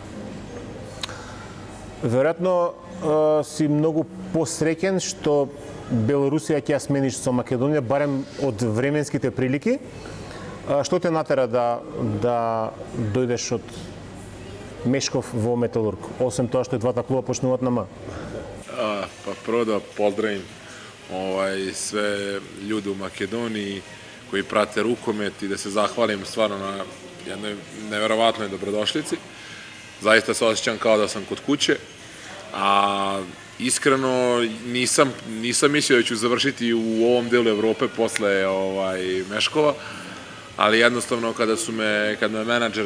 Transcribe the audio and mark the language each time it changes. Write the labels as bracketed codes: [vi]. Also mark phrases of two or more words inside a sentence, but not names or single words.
[mk] Веројатно си многу посреќен што Белорусија ќе ја смениш со Македонија, барем од временските прилики. Што те натера да дојдеш од Мешков во Металург, освен тоа што и двата клуба почнуваат на М? [sr] Pa prvo da pozdravim sve ljude u Makedoniji koji prate rukomet i da se zahvalim stvarno na jednoj neverovatnoj dobrodošlici. Zaista se osjećam kao da sam kod kuće, a iskreno nisam mislio da ću završiti u ovom delu Evrope posle Meškova, ali jednostavno kad me menadžer